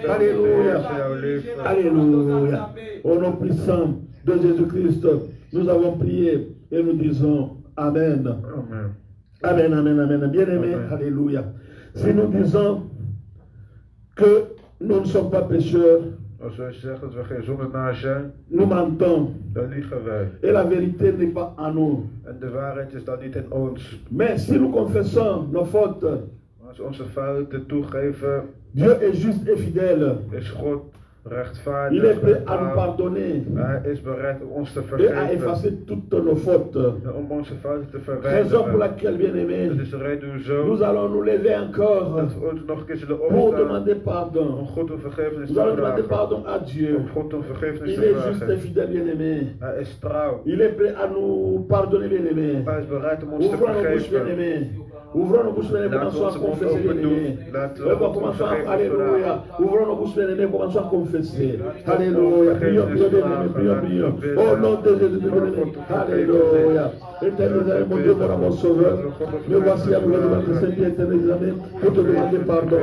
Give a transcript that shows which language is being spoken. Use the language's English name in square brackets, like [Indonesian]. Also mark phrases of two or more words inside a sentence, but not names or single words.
[French] Alléluia. Au nom puissant de Jésus-Christ, nous avons prié et nous disons Amen. Amen. Bien-aimé, alléluia. Si nous disons que nous ne sommes pas pécheurs, [Dutch] als wij zeggen dat we geen zondenaar zijn, [French] nous mentons. [Dutch] Dan liegen wij. [French] Et la vérité n'est pas en nous. [Dutch] En de waarheid is dan niet in ons. [French] Mais si nous confessons nos fautes, [Dutch] als we onze fouten toegeven, [French] Dieu est juste et fidèle. [Dutch] Is God rechtvaardig. [French] Il est prêt à nous pardonner. [Dutch] Hij is bereid om ons te [French] Et à [Dutch] vergeven. [French] effacer toutes nos fautes. [Dutch] En om onze fouten te [French] Raison pour [Dutch] verwijderen. [French] laquelle, bien-aimé, [Dutch] Dat is de reden hoezo. [French] nous allons nous lever encore [Dutch] Dat we ons nog een keer zullen [French] pour [Dutch] opstaan. [French] demander pardon. [Dutch] Om God om vergevenis [French] Nous [Dutch] te [French] allons demander [Dutch] vragen. [French] pardon à Dieu. [Dutch] Om God om vergevenis [French] Il [Dutch] te [French] est juste et [Dutch] vragen. [French] fidèle, bien-aimé. [Dutch] Hij is trouw. [French] Il est prêt à nous pardonner, bien-aimé. [Dutch] Hij is bereid om ons te [French] Ouvrons nos bouches, [Dutch] vergeven. [French] bien-aimé. Ouvrons nos bouches, bien-aimé. Commençons à confesser, bien-aimé. Commençons à, alléluia. Ouvrons nos bouches, bien-aimé. Commençons à confesser. Alléluia. Prions, bien-aimé. Au nom de Jésus, bien-aimé. Alléluia. Éternel, mon Dieu, mon sauveur. Me voici à nous devant le Seigneur éternel, amis, pour te demander pardon.